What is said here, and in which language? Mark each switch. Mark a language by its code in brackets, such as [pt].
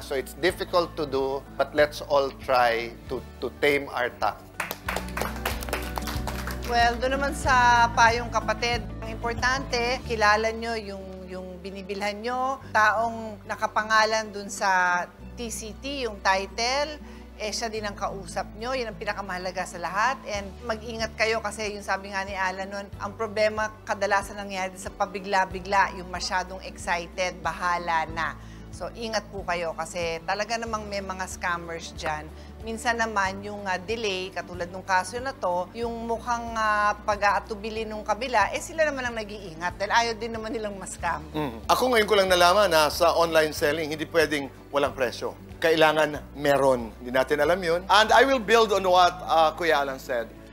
[en] So it's difficult to do, but let's all try to tame our tongue. [tl] Well, doon naman sa payong kapatid, ang importante, kilala nyo yung binibilhan nyo, taong nakapangalan dun sa TCT, yung title, siya din ang kausap nyo. Yan ang pinakamahalaga sa lahat. And mag-ingat kayo kasi yung sabi nga ni Alan nun, ang problema kadalasan nangyari sa pabigla-bigla, yung masyadong excited, bahala na. So, ingat po kayo kasi talaga namang may mga scammers dyan. Minsan naman, yung delay, katulad ng kaso na to, yung mukhang pag-aatubili nung kabila, sila naman ang nag-iingat dahil ayaw din naman nilang ma-scam. Ako ngayon ko lang nalaman na sa online selling, hindi pwedeng walang presyo. Kailangan meron. Hindi natin alam yun. [en] And I will build on what Kuya Alan said.